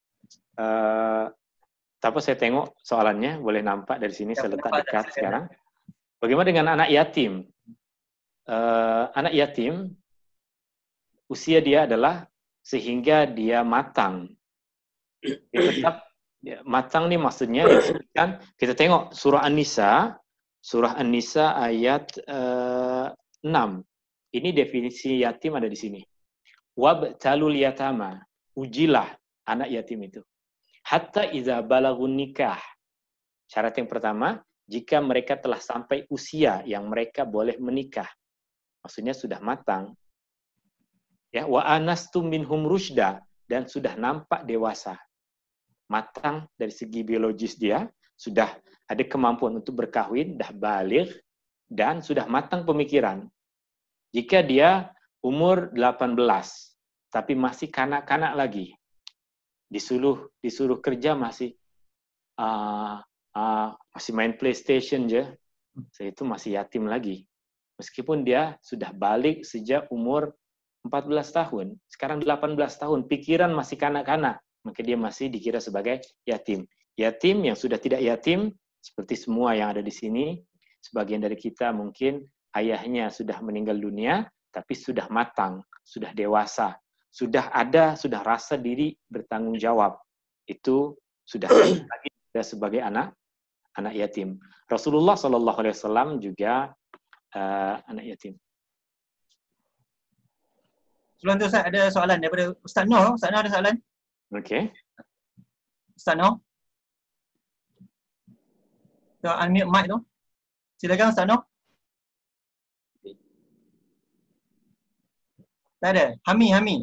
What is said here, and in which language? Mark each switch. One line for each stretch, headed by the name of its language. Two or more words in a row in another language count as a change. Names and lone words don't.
Malay: Tapi saya tengok soalannya, boleh nampak dari sini, saya letak dekat sekarang. Bagaimana dengan anak yatim? Anak yatim usia dia adalah sehingga dia matang. Dia tetap matang nih maksudnya disebutkan, kita tengok surah An-Nisa ayat 6. Ini definisi yatim ada di sini.
Arabic: وابتلوا اليتامى,
Malay: ujilah anak yatim itu.
Arabic: حتى إذا بلغوا النكاح.
Malay: Syarat yang pertama, jika mereka telah sampai usia yang mereka boleh menikah. Maksudnya sudah matang.
Arabic: Ya, وآنستم منهم رشدا,
Malay: dan sudah nampak dewasa. Matang dari segi biologis dia, sudah ada kemampuan untuk berkahwin, dah baligh, dan sudah matang pemikiran. Jika dia umur 18, tapi masih kanak-kanak lagi, disuruh kerja masih main PlayStation je, itu masih yatim lagi. Meskipun dia sudah balik sejak umur 14 tahun, sekarang 18 tahun, pikiran masih kanak-kanak, maka dia masih dikira sebagai yatim. Yatim yang sudah tidak yatim, seperti semua yang ada di sini, sebagian dari kita mungkin ayahnya sudah meninggal dunia, tapi sudah matang, sudah dewasa, sudah rasa diri bertanggung jawab. Itu sudah lagi sebagai anak yatim. Rasulullah SAW juga anak yatim. Sebelum tu Ustaz, ada soalan daripada Ustaz Noh. Ustaz Noh ada soalan? Okey. Ustaz Noh? Tu
English: unmute mic
Malay: tu. Silakan Ustaz Noh. Tak ada. Hami.